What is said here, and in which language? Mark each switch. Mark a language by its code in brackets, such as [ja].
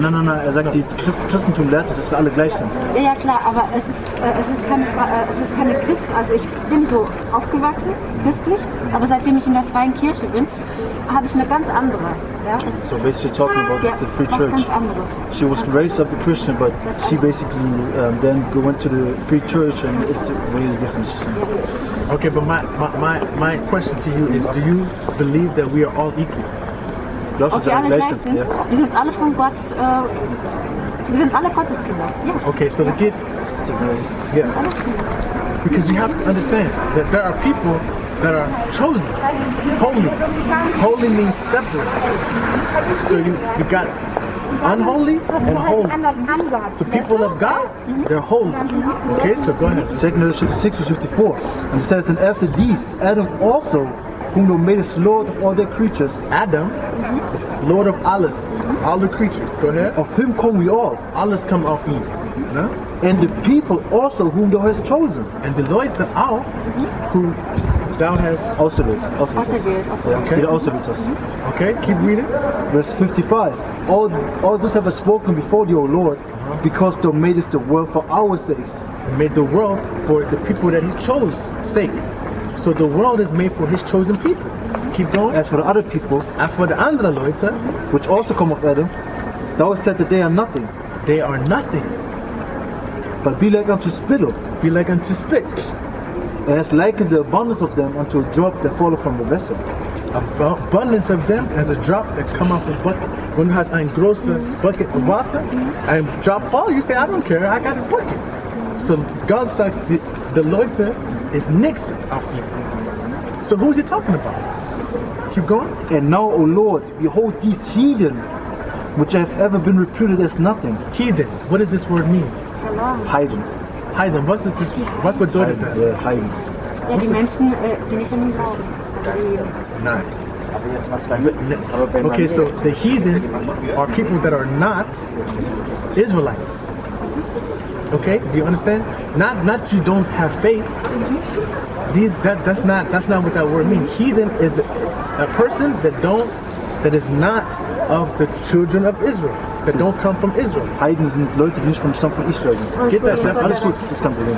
[de] Nein, er sagt, die Christentum lehrt, dass wir alle gleich sind. Ja klar, aber es ist keine Christ. Also ich bin so aufgewachsen, christlich, aber seitdem ich in der freien Kirche bin, habe ich eine ganz andere. Ja? [en] So basically talking about the free church. [de] Ganz anderes. [en] She was raised up a Christian, but she basically then went to the free church and it's really different. Okay, but my question to you is, do you believe that we are all equal? [de] Ob wir alle gleich sind? Ja. Wir sind alle von Gott, wir sind alle Gotteskinder. Ja. [en] Okay, so the kid, yeah. Because you have to understand that there are people that are chosen, holy. Holy means separate. So you got unholy and holy. The people of God, they're holy. Okay, so go ahead. 2 6:54, and it says, and after these, Adam also, whom thou madest Lord of all their creatures. Adam is Lord of [de] alles, [en] all the creatures. Go ahead. Of him come we all. [de] Alles [en] come [de] auf ihn. No? [en] And the people also whom thou hast chosen. And the [de] Leute auch, [en] who thou hast [de] auserwählt. [en] Okay. Okay, keep reading. Verse 55. All this have I spoken before thee, O Lord, because thou madest the world for our sakes. He made the world for the people that he chose sake. So the world is made for his chosen people. Keep going. As for the other people, as for the [de] andere Leute, [en] which also come of Adam, thou hast said that they are nothing. They are nothing. But be like unto spittle. Be like unto spit. And hast likened the abundance of them unto a drop that falleth from the vessel. Abundance of them as a drop that come off a bucket. When [de] du hast ein großer [en] bucket of [de] Wasser, ein [en] drop fall, you say, I don't care, I got a bucket. So God says the [de] Leute [en] is [de] nix auf [en] you. So who is he talking about? Keep going. And now, O Lord, behold these heathen, which have ever been reputed as nothing. Heathen. What does this word mean? [de] Heiden. Heiden. Was bedeutet das? Ja, Heiden. Ja, die Menschen, die nicht an ihn glauben. Nein. [en] Okay, so the heathen are people that are not Israelites. Okay, do you understand? Not you don't have faith. That's not what that word means. Heathen is a person that is not of the children of Israel, that don't come from Israel. [de] Heiden sind Leute, die nicht vom Stamm von Israel sind. [en] Get that stuff. [de] Alles gut, das kann Problem.